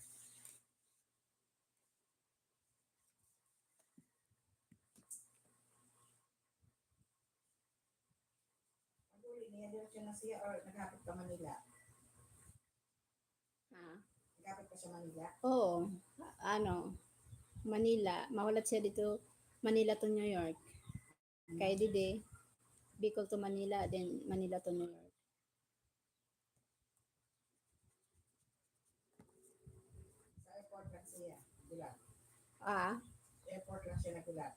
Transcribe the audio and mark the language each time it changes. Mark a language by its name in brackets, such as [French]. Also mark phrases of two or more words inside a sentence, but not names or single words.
[Bikol] Ang uli niya, diretso na siya or naghapit ka Manila? Ah. Naghapit ka sa Manila? Oo, ano, Manila. Mahulat siya dito, Manila to New York. Kaya dide, Bicol to Manila, then Manila to New York. Sa airport lang siya. Gulat. Ah, [Filipino] Airport lang siya nagulat.